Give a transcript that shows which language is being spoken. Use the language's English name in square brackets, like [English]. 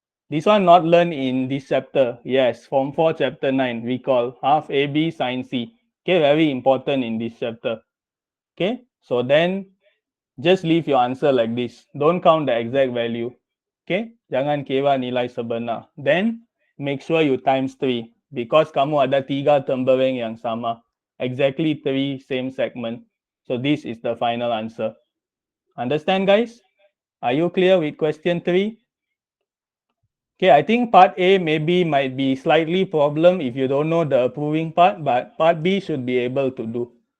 [English] This one not learned in this chapter. Yes, Form 4 chapter 9, recall half AB sine C. Okay, very important in this chapter. Okay, so then just leave your answer like this. Don't count the exact value. Okay, [Malay] Jangan kira nilai sebenar. [English] Then, make sure you times 3. [Malay] Because kamu ada 3 term bereng yang sama. [English] Exactly 3 same segment. So, this is the final answer. Understand, guys? Are you clear with question 3? Okay, I think part A maybe might be slightly problem if you don't know the proving part, but part B should be able to do.